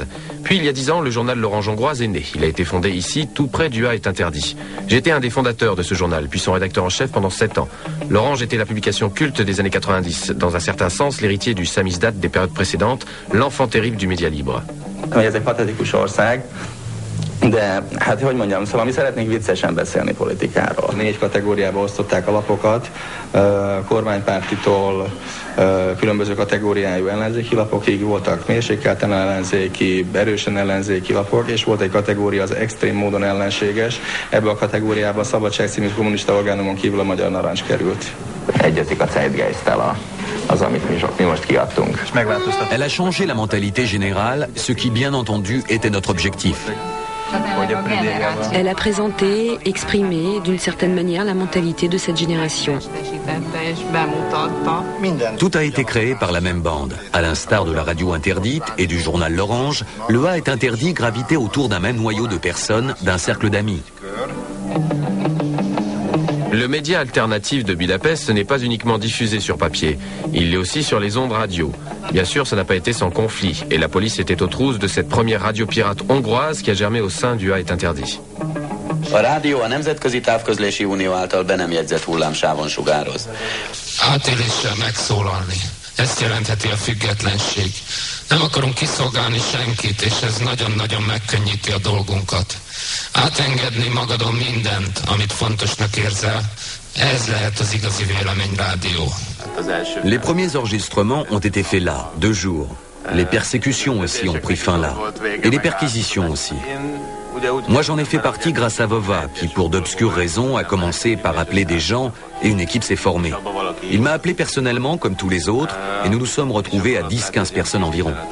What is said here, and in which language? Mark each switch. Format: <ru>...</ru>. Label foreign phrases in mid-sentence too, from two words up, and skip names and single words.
<fr>Puis, il y a 10 ans, le journal L'Orange hongroise est né. Il a été fondé ici, tout près du A est interdit. J'étais un des fondateurs de ce journal, puis son rédacteur en chef pendant 7 ans. L'Orange était la publication culte des années 90. Dans un certain sens, l'héritier du samizdat des périodes précédentes, l'enfant terrible du média libre.</fr> <hu>De hát hogy mondjam, szóval mi szeretnénk viccesen beszélni politikáról. 4 kategóriába osztották a lapokat, kormánypártitól különböző kategóriájú ellenzéki lapokig, voltak mérsékelten ellenzéki, erősen ellenzéki lapok, és volt egy kategória az extrém módon ellenséges. Ebbe a kategóriába a Szabadság című kommunista orgánumon kívül a Magyar Narancs került. Egyezik a Zeitgeist-tel az, amit mi most kiadtunk.</hu> <fr>Elle a changé la mentalité générale, ce qui bien entendu était notre objectif. Elle a présenté, exprimé d'une certaine manière la mentalité de cette génération. Tout a été créé par la même bande. À l'instar de la radio interdite et du journal L'Orange, le A est interdit gravitait autour d'un même noyau de personnes, d'un cercle d'amis. Le média alternatif de Budapest n'est pas uniquement diffusé sur papier, il l'est aussi sur les ondes radio. Bien sûr, ça n'a pas été sans conflit, et la police était aux trousses de cette première radio pirate hongroise qui a germé au sein du A est interdit.</fr> <hu>A rádió a Nemzetközi Távközlési Unió által be nem jegyzett hullámsávon sugároz. Átéléssel megszólalni. Ezt jelentheti a függetlenség. Nem akarunk kiszolgálni senkit, és ez nagyon-nagyon megkönnyíti a dolgunkat. Átengedni magadon mindent, amit fontosnak érzel, ez lehet az igazi véleményrádió.</hu> <fr>Les premiers enregistrements ont été faits là, 2 jours. Les persécutions aussi ont pris fin là. Et les perquisitions aussi. Moi j'en ai fait partie grâce à Vova, qui pour d'obscures raisons a commencé par appeler des gens et une équipe s'est formée. Il m'a appelé personnellement comme tous les autres et nous nous sommes retrouvés à 10-15 personnes environ.</fr>